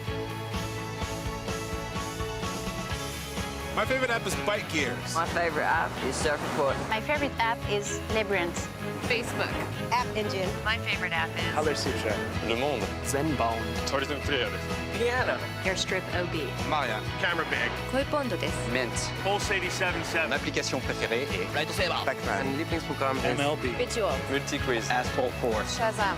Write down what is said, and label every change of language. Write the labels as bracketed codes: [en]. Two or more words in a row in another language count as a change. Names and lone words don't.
[en] My favorite app is Bike Gears. My favorite app is Surf Report. My favorite app is Labyrinth. Facebook. App Engine. My favorite app is Allersuche. Le Monde. Zenbound. Horizon 3. Piano. Airstrip OB. Maria. Camera Bag. [ja] こういうポンドです。 [en] Mint. Pulse 87.7. [fr] Mon application préférée est Lightsaber. Pac-Man. [de] Mein Lieblingsprogramm ist MLB. Virtual. Multiquiz. Asphalt Force. Shazam.